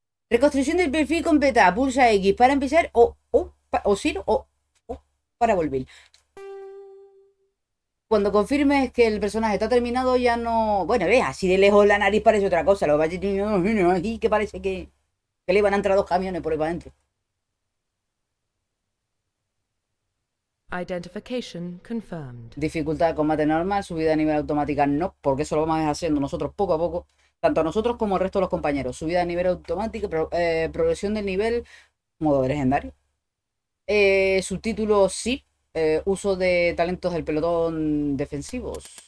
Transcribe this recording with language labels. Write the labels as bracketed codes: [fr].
[es] Reconstrucción del perfil completa. Pulsa X para empezar o sí o para volver. Cuando confirmes que el personaje está terminado ya no... Bueno, ve, así de lejos la nariz parece otra cosa. Lo que pasa es que parece que le iban a entrar 2 camiones por ahí para adentro. [en] Identification confirmed. [es] Dificultad de combate normal, subida a nivel automática no, porque eso lo vamos a ir haciendo nosotros poco a poco. Tanto nosotros como el resto de los compañeros. Subida a nivel automático, progresión del nivel, modo legendario. Subtítulo sí. Uso de talentos del pelotón defensivos.